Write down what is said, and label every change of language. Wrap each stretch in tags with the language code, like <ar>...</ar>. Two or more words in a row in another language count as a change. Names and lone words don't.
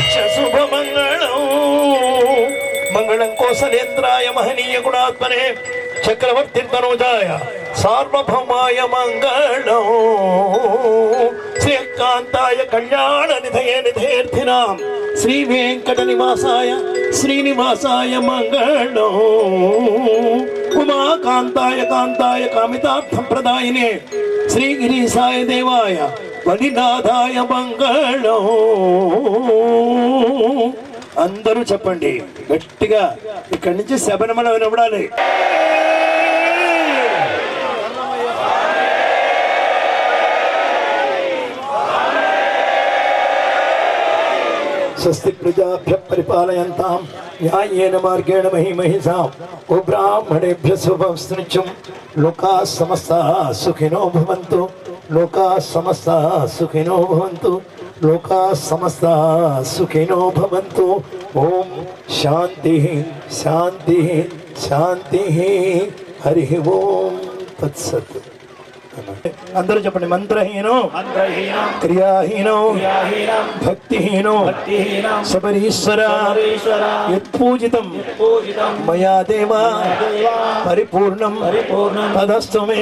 <sa>మంగళం కోసలేంద్రాయ మహనీయ గుణాత్మనే చక్రవర్తి తనూజాయ సార్వభౌమాయ మంగళం శ్రీకాంతాయ కళ్యాణ నిధయే నిధేర్థినాం శ్రీ వెంకట నివాసాయ శ్రీనివాసాయ మంగళం ఉమాకాంతాయ కాంతాయ కామితార్థం ప్రదాయినే శ్రీగిరీశాయ దేవాయ వనినాథాయ మంగళం.</sa> <te>అందరూ చెప్పండి గట్టిగా, ఇక్కడి నుంచి శబరిమల వినబడాలి.</te> <sa>స్వస్తి ప్రజాభ్య పరిపాలయంతాం న్యాయేన మార్గేణ మహిమహిషాం గోబ్రాహ్మణేభ్య శుభమస్తు. లోకా సమస్తాః సుఖినో భవంతు, లోకా సమస్తాః సుఖినో భవంతు, లోకా సమస్తాః సుఖినో భవంతు. ఓం శాంతి శాంతి శాంతి. హరి ఓం తత్సత్.</sa> <te>అందరూ చెప్పండి.</te> <sa>మంత్రహీనో క్రియాహీనో భక్తిహీనో శబరీశ్వర యత్పూజితం మయా దేవ పరిపూర్ణం తదస్తు మే.</sa>